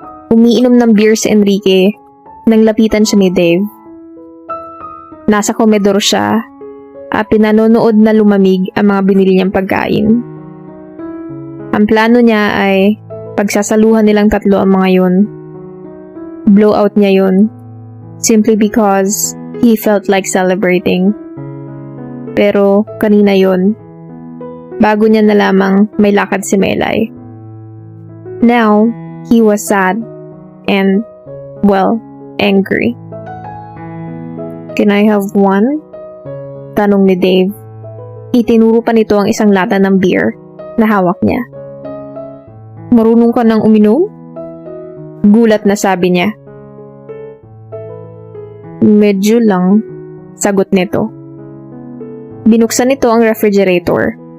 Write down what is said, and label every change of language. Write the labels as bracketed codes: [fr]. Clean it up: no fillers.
[tl] Umiinom ng beer si Enrique nang lapitan siya ni Dave. Nasa komedor siya at pinanonood na lumamig ang mga binili niyang pagkain. Ang plano niya ay pagsasaluhan nilang tatlo ang mga yun. Blowout niya yun [en] simply because he felt like celebrating. [tl] Pero kanina yun, bago niya nalamang may lakad si Melay. [en] Now, he was sad and, well, angry. Can I have one? [tl] Tanong ni Dave. Itinuro pa nito ang isang lata ng beer na hawak niya. Marunong ka nang uminom? Gulat na sabi niya. Medyo lang, sagot nito. Binuksan nito ang refrigerator.